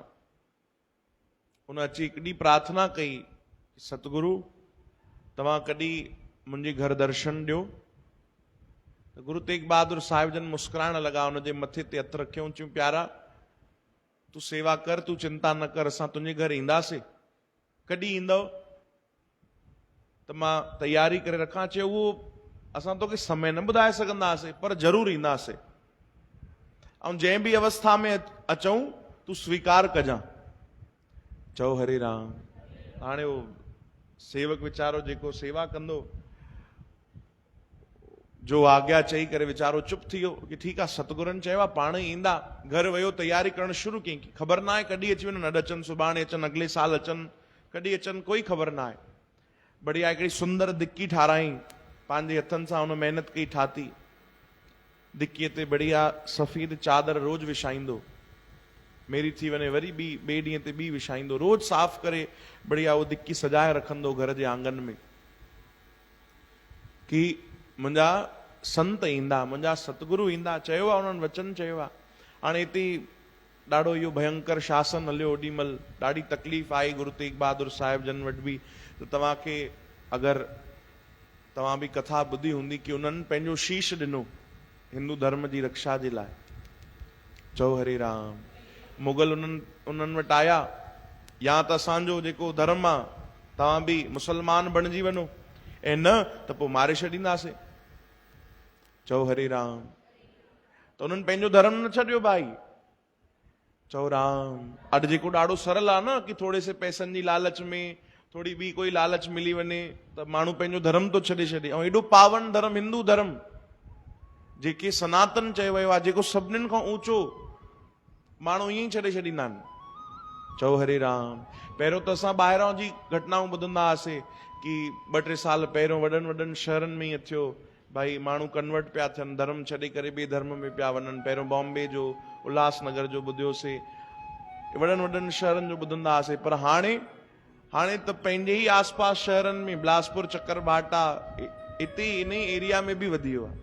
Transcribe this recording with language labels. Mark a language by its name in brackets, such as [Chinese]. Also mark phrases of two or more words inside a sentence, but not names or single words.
[Sindhi] उन अची हिकु ॾींहुं प्रार्थना कई, सतगुरु तव्हां कॾहिं मुंहिंजे घर दर्शन ॾियो। त गुरु तेग बहादुर साहिब जन मुस्कुराइण लॻा, हुनजे मथे ते हथ रखियऊं, चयूं प्यारा तूं सेवा कर, तूं चिंता न कर, असां तुंहिंजे घर ईंदासीं। कॾहिं ईंदव? त मां तयारी करे रखां। चयो उहो असां तोखे समय न ॿुधाए सघंदासीं, पर ज़रूरु ईंदासीं, ऐं जंहिं बि अवस्था में अचूं तूं स्वीकार कजां। चओ हरे राम। हाणे उहो सेवक वीचारो जेको सेवा कंदो, जो आज्ञा चई करे वीचारो चुप थी वियो कि ठीकु आहे, सतगुरनि चयो आहे पाण ई ईंदा। घर वियो, तयारी करणु शुरू कई, ख़बर न आहे कॾहिं अची वञनि, अॼु अचनि, सुभाणे अचनि, अॻिले साल अचनि, कॾहिं अचनि, कोई ख़बर न आहे। बढ़िया हिकिड़ी सुंदर दिकी ठाराई, पंहिंजे हथनि सां हुन महिनत कई, ठाती। दिकीअ ते बढ़िया सफ़ेद चादर रोज़ विछाईंदो, मेरी थी वञे वरी ॿिए ॾींहं ते ॿी विछाईंदो, रोज़ साफ़ करे बढ़िया उहो दिकी सजाए रखंदो घर जे आंगन में कि मुंहिंजा संत ईंदा, मुंहिंजा सतगुरु ईंदा। चयो आहे उन्हनि, वचन चयो आहे। हाणे हिते ॾाढो इहो भयंकर शासन हलियो, ओॾी महिल ॾाढी तकलीफ़ आई गुरु तेग बहादुर साहिब जन वटि बि। त तव्हांखे अगरि तव्हां बि कथा ॿुधी हूंदी कि उन्हनि पंहिंजो शीश ॾिनो हिंदू धर्म जी रक्षा जे लाइ। चओ हरे राम। मुगल उन्हनि वटि आया, या त असांजो जेको धर्म आहे तव्हां बि मुसलमान बणिजी वञो, ऐं न त पोइ मारे छॾींदासीं। चओ हरे राम। त उन्हनि पंहिंजो धर्म न छॾियो भाई। चओ राम। अॼु जेको ॾाढो सरल आहे न कि थोरे से पैसनि जी लालच में, थोड़ी ॿी कोई लालच मिली वञे त माण्हू पंहिंजो धर्म थो छॾे। ऐं एॾो पावन धर्म हिंदू धर्म, जेके सनातन चयो वियो आहे, जेको सभिनीनि खां ऊंचो, माण्हू ईअं ई छॾे छॾींदा आहिनि। चओ हरे राम। पहिरियों त असां ॿाहिरां जी घटनाऊं ॿुधंदा हुआसीं कि 2-3 साल पहिरियों वॾनि वॾनि शहरनि में ईअं थियो, भाई माण्हू कन्वर्ट पिया थियनि, धर्म छॾे करे ॿिए धर्म में पिया वञनि। पहिरियों बॉम्बे जो, उल्हासनगर जो ॿुधियोसीं, वॾनि वॾनि शहरनि जो ॿुधंदा हुआसीं। पर हाणे त पंहिंजे ई आसपास शहरनि में, बिलासपुर, चकरभाटा, हिते इन एरिया में बि वधी वियो आहे।